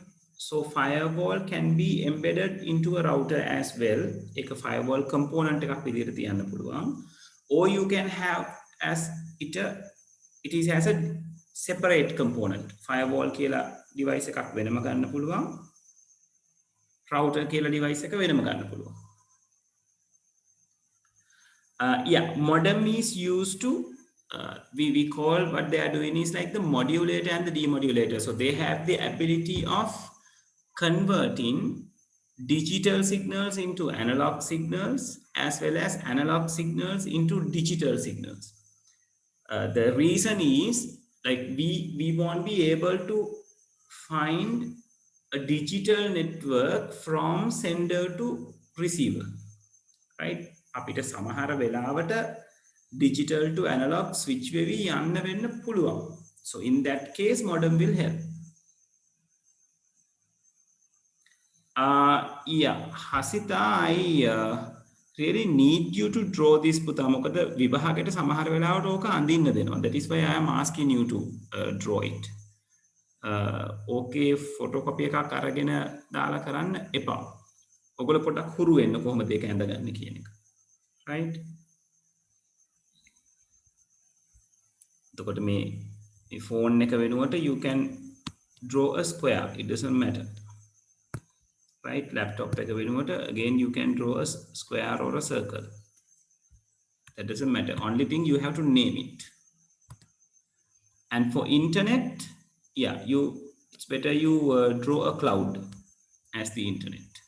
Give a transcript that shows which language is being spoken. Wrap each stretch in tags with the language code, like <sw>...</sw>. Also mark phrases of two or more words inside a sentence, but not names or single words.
<en>So firewall can be embedded into a router as well.</en> <si>ඒක</si> <en>firewall component</en> <si>එකක් විදිහට තියන්න පුළුවන්.</si> <en>Or you can have as it is as a separate component.</en> <si>Firewall කියලා device එකක් වෙනම ගන්න පුළුවන්. Router කියලා device එක වෙනම ගන්න පුළුවන්.</si> <en>Yeah, modem is used to we call what they are doing is like the modulator and the demodulator. So they have the ability of converting digital signals into analog signals as well as analog signals into digital signals. The reason is like we won't be able to find a digital network from sender to receiver, right?</en> <si>අපිට සමහර වෙලාවට</si> <en>digital to analog switch</en> <si>වෙවි යන්න වෙන්න පුළුවන්.</si> <en>So in that case modem will help. Yeah, Hasita, I really need you to draw this පුතා.</en> <si>මොකද විභාගයට සමහර වෙලාවට ඕක අඳින්න දෙනවා.</si> <en>That is why I am asking you to draw it.</en> <si>ඕකේ ෆොටෝකොපි එකක් අරගෙන දාලා කරන්න එපා. ඔයගොල්ලෝ පොඩ්ඩක් හුරු වෙන්න කොහොමද ඒක ඇඳගන්නේ කියන එක.</si> <en>Right?</en> <si>එතකොට මේ phone එක වෙනුවට</si> <en>you can draw a square. It doesn't matter. Right? Laptop</en> <si>එක වෙනුවට</si> <en>again you can draw a square or a circle. That doesn't matter. Only thing you have to name it. And for internet, yeah, it's better you draw a cloud as the internet.</en>